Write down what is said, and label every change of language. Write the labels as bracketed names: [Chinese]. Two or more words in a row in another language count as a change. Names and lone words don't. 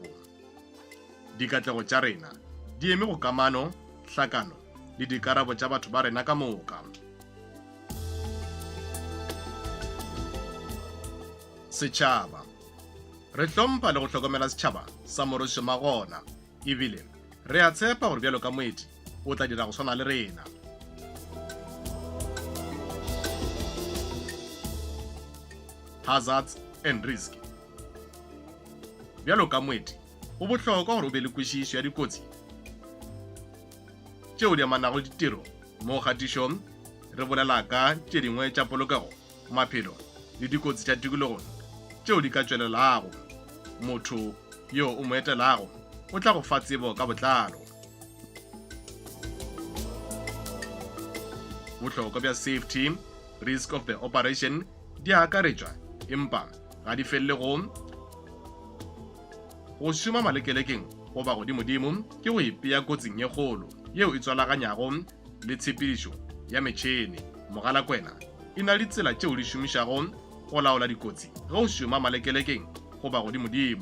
[Northern Sotho] Dikatlego tša rena di eme go kamano, hlakano le dikarabo tša batho ba rena ka moka. Setšhaba. Re hlompha le go hlokomela setšhaba sa morošo magona, ebile re a tshepa gore bjalo ka moeti o tla dira go swana le rena. [English] Hazards and risk. [Northern Sotho] Bjalo ka moeti go bohlokwa gore o be le kwešišo ya dikotsi tšeo di amanago ditiro mo kgatišong. Re bolela ka tše dingwe tša polokego, maphelo le dikotsi tša tikologo tšeo di ka tšwelelago. Motho yo o mo etelago o tla go fa tsebo ka botlalo. Bohlokwa bja [English] safety, risk of the operation [Northern Sotho] di akaretšwa, empa ga di felele go šoma malekelekeng goba godimodimo ke go ipea kotsing ye kgolo yeo e tswalaganyago le tshepedišo ya metšhene. Mogalakwena e na le ditsela tšeo di šomišago go laola dikotsi ge o šoma malekelekeng goba godimodimo.